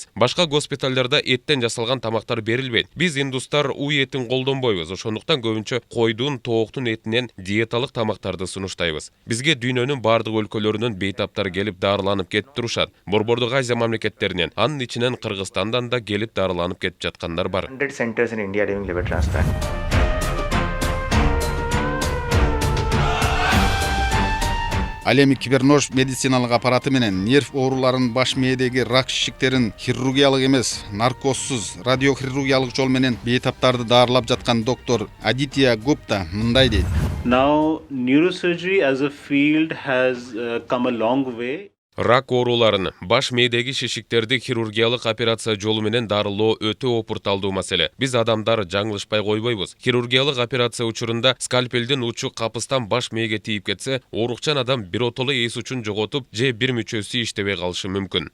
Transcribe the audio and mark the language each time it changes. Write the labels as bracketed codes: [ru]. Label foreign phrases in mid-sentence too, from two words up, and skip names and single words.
[ky] Башка госпиталдарда эттен жасалган тамактар берилбейт. Биз уй этин колдонбойбуз. Ошондуктан көбүнчө койдун, тооктун этинен диеталык тамактарды сунуштайбыз. Бизге дүйнөнүн бардык өлкөлөрүнөн бейтаптар келип дарыланып кетип турушат. Борбордук Азия мамлекеттеринен, анын ичинен Кыргызстандан да келип дарыланып кетип жаткандар бар. [en] 100 centers in India doing liver transplant. [ky] Ал эми кибернож медициналык аппараты менен нерв ооруларын, баш мээдеги рак шишиктерин хирургиялык эмес, наркозсуз, радиохирургиялык жол менен бейтаптарды дарылап жаткан доктор Aditya Gupta мындай дейт. [en] Now, neurosurgery as a field has come a long way. [ky] Рак ооруларын, баш мээдеги шишиктерди хирургиялык операция жолу менен дарылоо өтө опурталдуу маселе. Биз адамдар жаңылышпай койбойбуз. Хирургиялык операция учурунда скальпелдин учу капыстан баш мээге тийип кетсе, оорукчан адам биротоло эс учун жоготуп, же бир мүчөсү иштебей калышы мүмкүн.